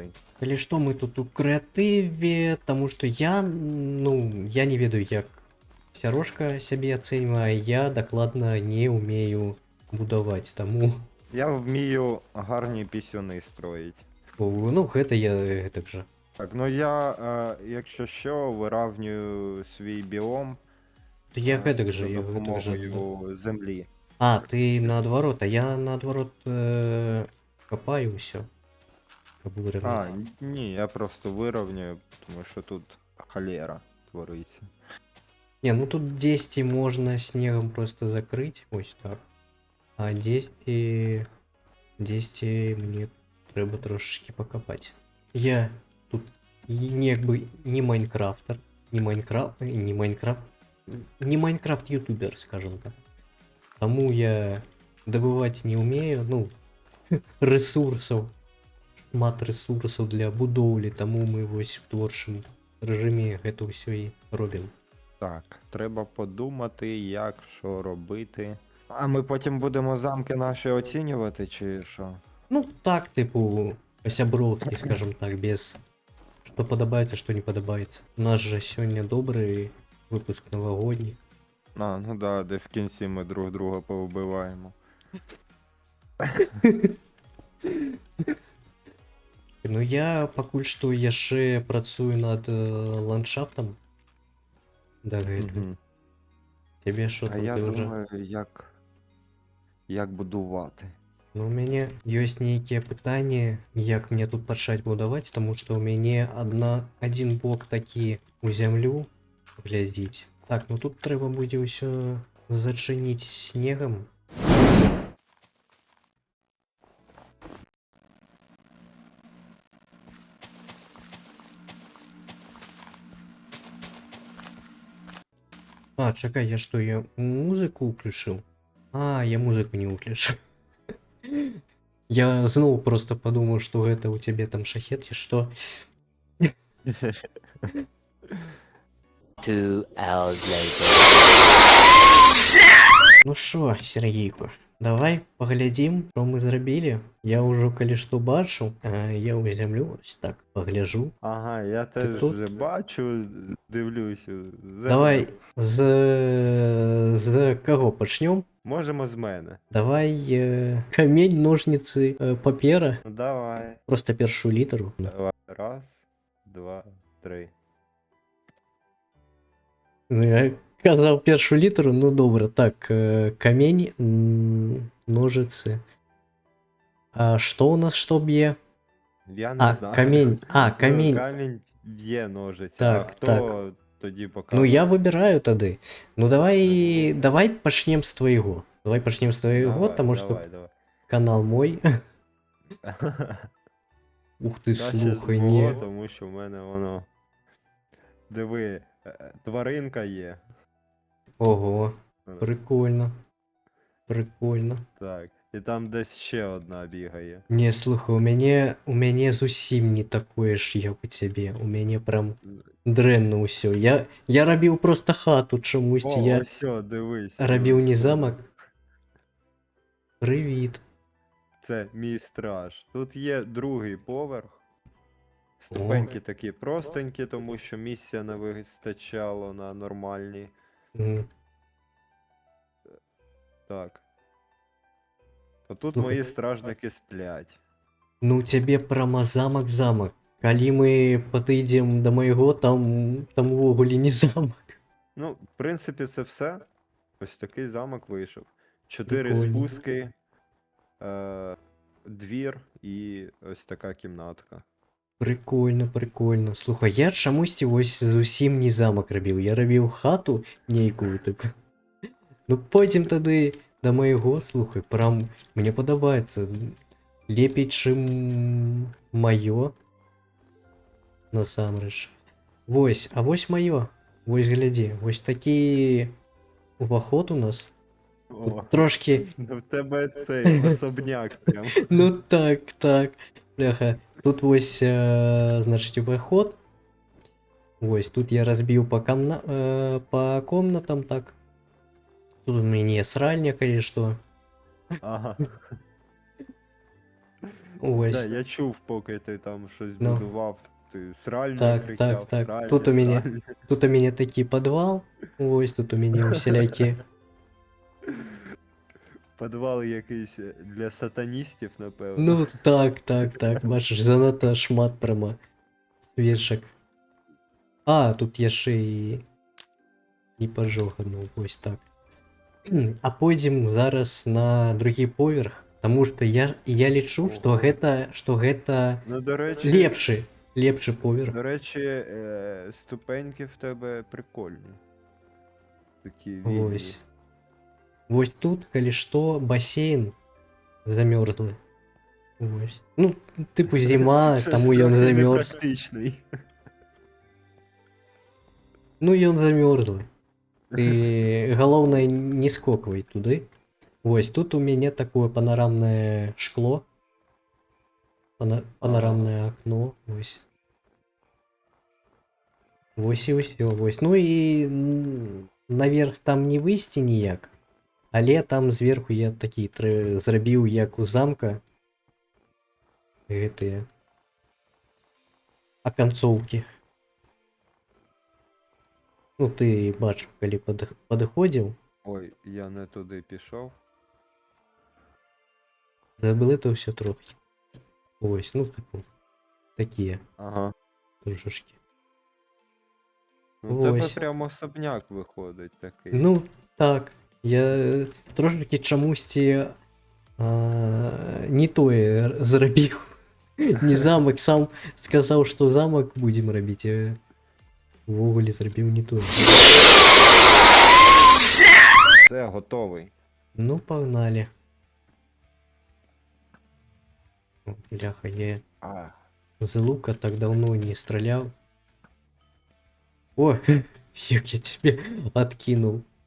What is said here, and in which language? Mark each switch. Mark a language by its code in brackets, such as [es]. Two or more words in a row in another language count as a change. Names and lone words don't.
[uk] Коли що, ми тут у креативі, тому що я [be] не ведаю, [uk] як Сярошка себе оцінює, а я докладно не вмію будувати, тому... Я вмію гарні пісюни строїть. [be] Ну, гэта я так же. [uk] Так, ну я, якщо що, виравнюю свій біом [be] Я гэтак же, [uk] за [be] я гэтак же. [uk] допомогою землі. А, [ru] ты наоборот, а я наоборот копаю все. Как А, выровнять. [uk] ні, я просто вирівнюю, тому що тут холера твориться. [ru] Не, ну тут 10 можно снегом просто закрыть. [uk] Ось так. [ru] А 10 мне треба трошечки покопать. [uk] Я тут якби не майнкрафтер, не майнкрафт ютубер, [ru] скажем так. [uk] Тому я [ru] добывать не умею, [uk] ну, ресурсов, шмат ресурсов для будовлі, тому ми ось в творчому режимі це все і робимо. Так, треба подумати, як що робити. А ми потім будемо замки наші оцінювати, чи що? Ну, так, типу, по-сябровски, скажем так, без що подобається, що не подобається. У нас же сьогодні добрий випуск новогодній. А, ну да, де в кінці ми друг друга повбиваємо. [be] Ну я пакуль што яшчэ працую над ландшафтом. Да, гэта. Мгм. [uk] Тебе що А там я ти вже? думаю, як будувати. Ну, [be] у мяне ёсць нейкія пытанні, як мне тут пачаць будаваць, таму што ў мяне адзін блок такі у зямлю глядзіць. Так, ну тут трэба будзе ўсё зачыніць снегам. А, чакай, я што, я музыку ўключыў? А, я музыку не выключыў. Я зноў просто подумаў, што гэта ў цябе там шахет, ці што? 2 hours later. Ну шо, Сергейку, давай паглядзім, што мы зрабілі. Я ўжо калі што бачу, я ў зямлю ось так пагляжу. [uk] Ага, я теж тут? вже бачу, дивлюся. [be] Давай з каго пачнём? [uk] Можемо з мене. [ru] Давай камень, ножницы, папера. Ну давай. [uk] Просто першую літару. Давай. Раз, два, три. Ну, я казав першу літеру, ну добре. Так, камінь, ножиці. [ru] А что у нас что б'є? [uk] Я не А, знаю. камінь. А, Ну, камінь. камінь б'є ножиці. А Так, хто тоді Ну показує? я вибираю тоді. Ну давай, Ну, давай почнем з твоєго. Давай почнем з твоєго, давай, тому що давай. канал мой. Ух ти, Краще з слухай, мого, ні. тому що в мене воно. Диви, тваринка є. Ого, прикольно. Прикольно. Так. І там десь ще одна бігає. Не, [be] слухай, у мяне зусім не такое ж, як у тебе. У мяне прям дрэнна ўсё. Я рабіў просто хату чамусьці. О, Я [uk] ось, о, дивись. [be] рабіў [uk] дивись, [be] не [uk] тут [be] замок. Привіт. [uk] Це мій страж. Тут є другий поверх. Ступеньки такі простенькі, тому що місця не вистачало на нормальні. М, Так. Отут Слухай. мої стражники сплять. Ну тебе прямо замок. [be] Калі мы падыдзем до майго, там увогуле не замок. [uk] Ну, в принципі, це все. Ось такий замок вийшов. 4 Прикольно. спуски, двір і ось така кімнатка. [be] Прикольно, прикольно. Слухай, я чамусьці вось зусім не замок рабіў. Я рабіў хату нейкую так. Ну пойдзем тады да майго, слухай, прям мне падабаецца. Лепей, чым маё. Насамрэч. Вось, а вось маё. Вось глядзі, вось такі уваход у нас. О, Тут трошки. [uk] ну в тебе цей особняк прям. Ну так. Бляха. [be] Тут вось, значить, уваход. Ось, тут я разбіў по комнатам, так. Тут у мяне сральня, калі што. [uk] Ага. Ось. Да, я чув, поки ти там щось Ну. будував, ти сральню Так, кричав, так. сральня, Тут у мене- сральня. [be] Тут у мяне такі падвал. Ось, тут у мяне усялякі. [uk] Підвал якийсь для сатаністів, напевно. Ну так. Бачиш, занадто шмат прямо свечак. А, тут я ще і пожогану, ось так. [be] А пойдзем зараз на другі поверх, тому що я лічу, [uk] Ого. [be] што гэта [uk] Ну, до речі, [be] лепшы поверх. [uk] до речі, ступеньки в тебе прикольні. Такі вільні. Ось. [be] Вось тут, калі што, басейн замёрзлы. [uk] Ось. Ну, типу зима, Щось [be] таму ён [uk] трохи [be] замёрз. [uk] непрактичний. [be] Ну, ён замёрзлы. Ты, галоўнае, не скоквай туды. Вось, тут у мяне такое панорамнае шкло. Панорамнае акно. Вось. Вось і ўсё. Вось. Ну і наверх там не выйсці ніяк. Але там зверху я такі зрабіў, як у замка. Гэтыя аканцоўкі. Ну, ты бачыў, калі падыходзіў, [uk] Ой, я не туди пішов. [ru] забыл это [be] ўсё трохі. [uk] Ось, ну, типу, такія Ага. [be] трошечки. [uk] Ну, в тебе Ось. прямо особняк виходить такий. [be] Ну, так, я трошки чамусьці не тое зрабіў. Не замак, сам сказаў, што замак будзем рабіць, а увогуле зрабіў не тое. [uk] Все, готовий. Ну, погнали. О, бляха, я А, [ru] з лука так давно не стрелял. О, як я тебе откинул.